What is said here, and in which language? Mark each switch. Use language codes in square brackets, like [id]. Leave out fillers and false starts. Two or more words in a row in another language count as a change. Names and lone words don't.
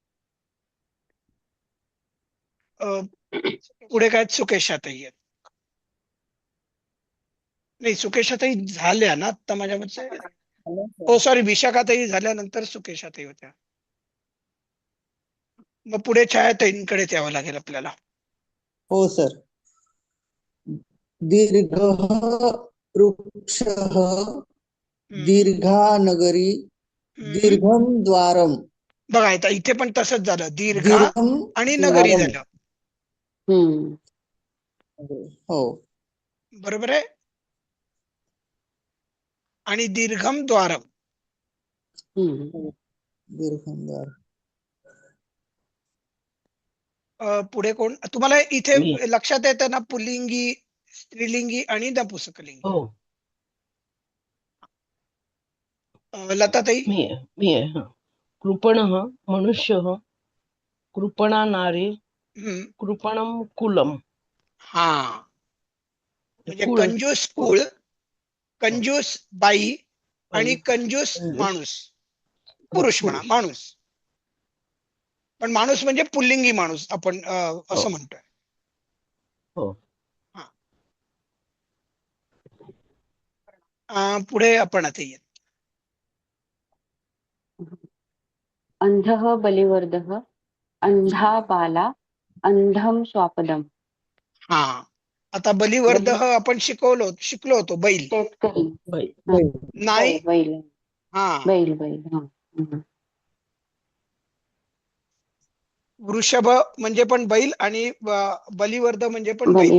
[mr] पुढे काय सुकेशाताई आहेत. नाही, सुकेशाताई झाल्या ना आता माझ्या मते. हो सॉरी, विशाखाताई झाल्यानंतर सुकेशाताई होत्या. मग पुढे छायाताईंकडे यावं लागेल आपल्याला. हो सर. [sa] दीर्घ वृक्षः दीर्घा नगरी दीर्घम द्वारम. [mr] बघा आता इथे पण तसंच झालं, दीर्घा दीर्घम आणि नगरी द्वारम. झालं. हम्म. हो, बरोबर आहे. आणि [sa] दीर्घम द्वारम. [mr] हम्म. [sa] दीर्घम द्वार. [mr] पुढे कोण तुम्हाला इथे मी. लक्षात येतं ना, पुल्लिंगी, स्त्रीलिंगी आणि नपुंसकलिंगी. हो, लताताई. मी आहे. हा. [sa] कृपणः मनुष्यः कृपणा नारी कृपणम कुलम. [mr] हा, म्हणजे कुळ. कंजूस कुळ, कंजूस बाई आणि कंजूस कंजूस. माणूस, पुरुष म्हणा, माणूस. पण माणूस म्हणजे पुल्लिंगी माणूस आपण असं म्हणतोय. हो. पुढे आपण आता येत. [sa] अंधः बलिवर्धः अंधा बाला अंधम स्वापदम. [mr] हा, आता बलिवर्धः आपण शिकलो होतो, बैल. शेतकरी. नाही. बैल. हा, बैल. हा. हम्म. वृषभ म्हणजे पण बैल आणि बलिवर्ध म्हणजे पण बैल.